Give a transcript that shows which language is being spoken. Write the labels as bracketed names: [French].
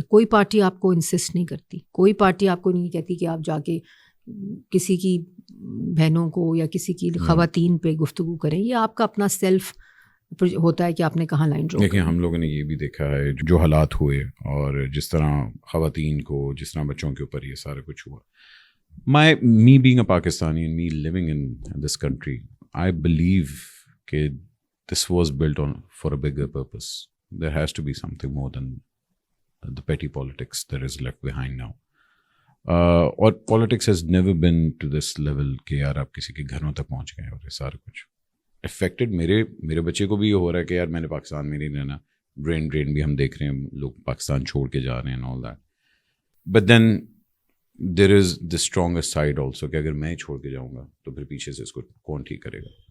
[Urdu] کوئی پارٹی آپ کو انسسٹ نہیں کرتی، کوئی پارٹی آپ کو نہیں کہتی کہ آپ جا کے کسی کی بہنوں کو یا کسی کی خواتین پہ گفتگو کریں. یہ آپ کا اپنا سیلف ہوتا ہے کہ آپ نے کہاں لائن ڈرا. دیکھیں ہم لوگوں نے یہ بھی دیکھا ہے جو حالات ہوئے اور جس طرح خواتین کو، جس طرح بچوں کے اوپر یہ سارا کچھ ہوا. [English] me being a Pakistani and me living in this country, I believe [Urdu] کہ [English] this was built on for a bigger purpose. There has to be something more than the petty politics that is left behind now. [Urdu] اور [English] politics has never been to this level [Urdu] کہ یار آپ کسی کے گھروں تک پہنچ گئے اور یہ سارا کچھ افیکٹڈ. میرے بچے کو بھی یہ ہو رہا ہے کہ یار میں نے پاکستان میں نہیں رہنا. برین ڈرین بھی ہم دیکھ رہے ہیں، لوگ پاکستان چھوڑ کے جا رہے ہیں [English] all that. But then there is the strongest side also [Urdu] کہ اگر میں چھوڑ کے جاؤں گا تو پھر پیچھے سے اس کو کون ٹھیک کرے گا.